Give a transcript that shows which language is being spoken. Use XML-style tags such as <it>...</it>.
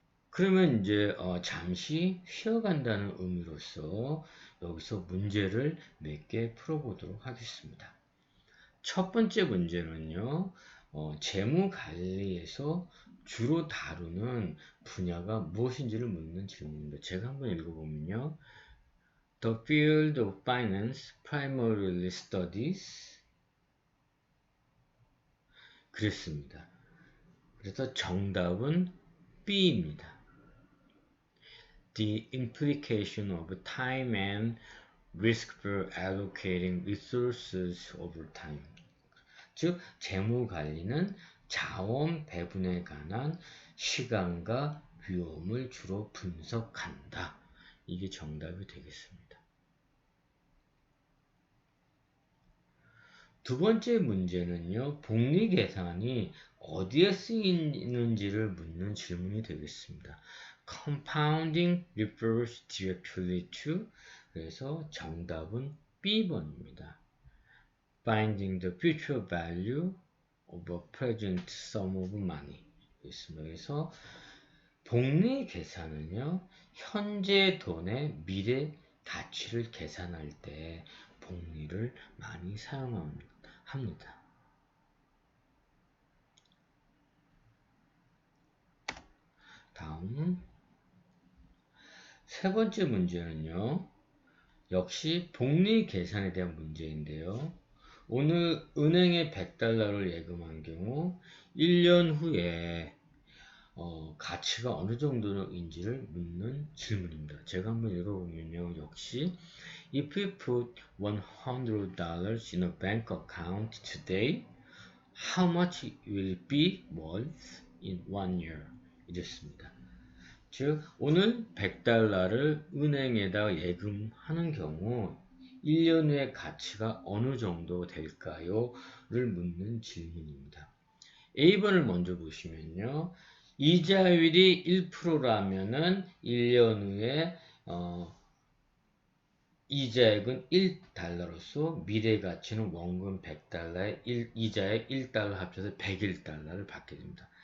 <ko>그러면 이제 잠시 쉬어간다는 의미로서 여기서 문제를 몇 개 풀어보도록 하겠습니다. 첫 번째 문제는요. 재무관리에서 주로 다루는 분야가 무엇인지를 묻는 질문입니다. 제가 한번 읽어보면요.</ko> <en>The field of finance primarily studies</en> <ko>그랬습니다. 그래서 정답은 B입니다.</ko> <en>The implication of time and risk for allocating resources over time.</en> <ko>즉, 재무관리는 자원 배분에 관한 시간과 위험을 주로 분석한다. 이게 정답이 되겠습니다. 두 번째 문제는요. 복리 계산이 어디에 쓰이는지를 묻는 질문이 되겠습니다.</ko> <en>Compounding refers directly to</en> <ko>그래서 정답은 B번입니다.</ko> <en>Finding the future value of a present sum of money</en> <ko>있습니다. 그래서 복리 계산은요. 현재 돈의 미래 가치를 계산할 때 복리를 많이 사용합니다. 다음 세 번째 문제는요. 역시 복리 계산에 대한 문제인데요. 오늘 은행에 100달러를 예금한 경우 1년 후에 가치가 어느 정도인지를 묻는 질문입니다. 제가 한번 읽어보면요. 역시</ko> <en>If we put $100 in a bank account today, how much will it be worth in 1 year?</en> <ko>이랬습니다. 즉 오늘 100달러를 은행에다 예금하는 경우 1년 후에 가치가 어느 정도 될까요? 를 묻는 질문입니다. A번을 먼저 보시면요. 이자율이 1%라면은 1년 후에 이자액은 1달러로서 미래 가치는 원금 100달러에 이자액 1달러 합쳐서 101달러를 받게 됩니다.</ko>